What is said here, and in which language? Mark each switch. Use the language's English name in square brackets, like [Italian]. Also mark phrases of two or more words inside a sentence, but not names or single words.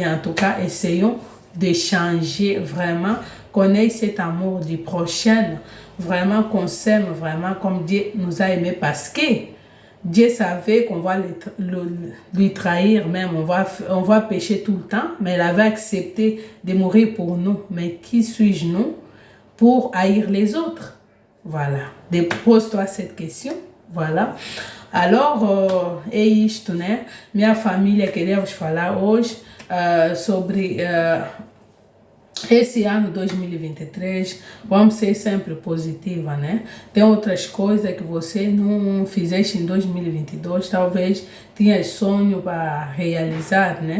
[French] En tout cas, essayons de changer vraiment, qu'on ait cet amour du prochain, vraiment qu'on s'aime vraiment comme Dieu nous a aimés parce que Dieu savait qu'on va lui trahir même, on va pécher tout le temps, mais il avait accepté de mourir pour nous. Mais qui suis-je nous pour haïr les autres? Voilà. Pose-toi cette question. Voilà. Alors, [Portuguese] minha família queríamos falar hoje sobre esse ano 2023. Vamos ser sempre positiva, né? Tem outras coisas que você não fizeste em 2022, talvez tinha sonho para realizar, né?